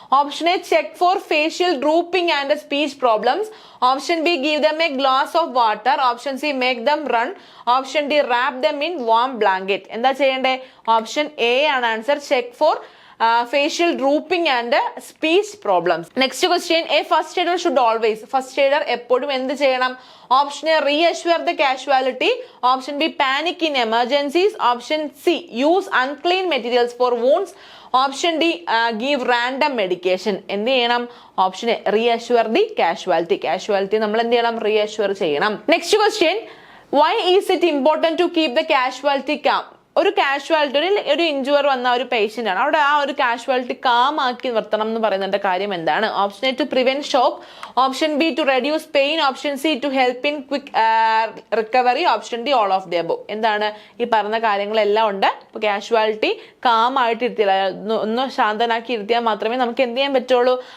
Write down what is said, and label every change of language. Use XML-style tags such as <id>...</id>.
<en>Option A check for facial drooping and speech problems, option B give them a glass of water, option C make them run, option D wrap them in warm blanket.</en> <ml>എന്താ ചെയ്യേണ്ടേ? Option A ആണ് answer,</ml> <en>Check for facial drooping and speech problems. Next question, a first aider should always, first aider</en> <ml>എപ്പോഴും എന്ത് ചെയ്യണം?</ml> <en>Option A reassure the casualty, option B panic in emergencies, option C use unclean materials for wounds, option D give random medication.</en> <ml>എന്ത് ചെയ്യണം?</ml> <en>Option A reassure the casualty.</en> <ml>Casualty നമ്മൾ എന്ത് ചെയ്യണം? reassure ചെയ്യണം.</ml> <en>Next question, why is it important to keep the casualty calm?</en> <ml>ഒരു casualty, ഒരു injury വന്ന ഒരു പേഷ്യന്റ് ആണ്, അവിടെ ആ ഒരു കാഷ്വാലിറ്റി കാം ആക്കി നിർത്തണം എന്ന് പറയുന്നതിന്റെ കാര്യം എന്താണ്?</ml> <en>Option A to prevent shock, option B to reduce pain, option C to help in quick recovery, option D all of the above.</en> <ml>എന്താണ് ഈ പറഞ്ഞ കാര്യങ്ങളെല്ലാം ഉണ്ട്. ഇപ്പൊ കാഷ്വാലിറ്റി കാം ആയിട്ട് ഇരുത്തിയാൽ, ഒന്ന് ശാന്തനാക്കി ഇരുത്തിയാൽ മാത്രമേ നമുക്ക് എന്ത് ചെയ്യാൻ പറ്റുള്ളൂ?</ml>